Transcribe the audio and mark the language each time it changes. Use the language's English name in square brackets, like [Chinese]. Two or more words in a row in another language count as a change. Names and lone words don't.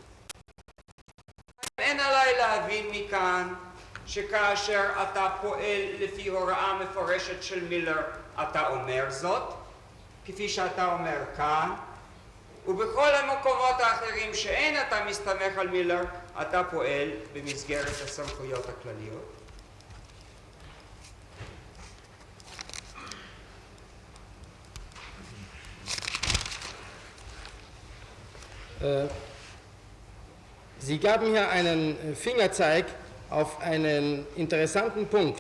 [Hebrew] אין עליי להבין מכאן שכאשר אתה פועל לפי הוראה מפורשת של מילר אתה אומר זאת, כפי שאתה אומר כאן, ובכל המקומות האחרים שאין אתה מסתמך על מילר, אתה פועל במסגרת הסמכויות הכלליות. [German] Sie gaben hier einen Fingerzeig auf einen interessanten Punkt.